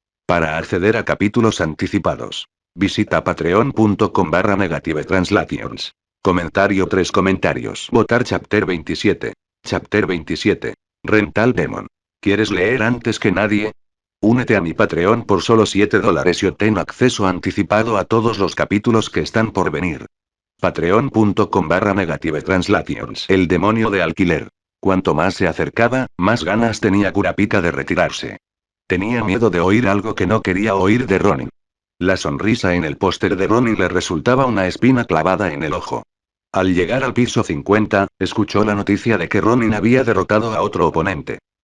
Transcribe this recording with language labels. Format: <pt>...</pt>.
<es>Para acceder a capítulos anticipados, visita patreon.com/negative-translations. Comentario 3 comentarios. Votar</es> <en>Chapter 27. Chapter 27. Rental Demon.</en> <es>¿Quieres leer antes que nadie? Únete a mi Patreon por solo $7 y obtén acceso anticipado a todos los capítulos que están por venir. Patreon.com/negative-translations. El demonio de alquiler. Cuanto más se acercaba, más ganas tenía Kurapika de retirarse. Tenía miedo de oír algo que no quería oír de Ronin. La sonrisa en el póster de Ronin le resultaba una espina clavada en el ojo. Al llegar al piso 50, escuchó la noticia de que Ronin había derrotado a otro oponente.</es>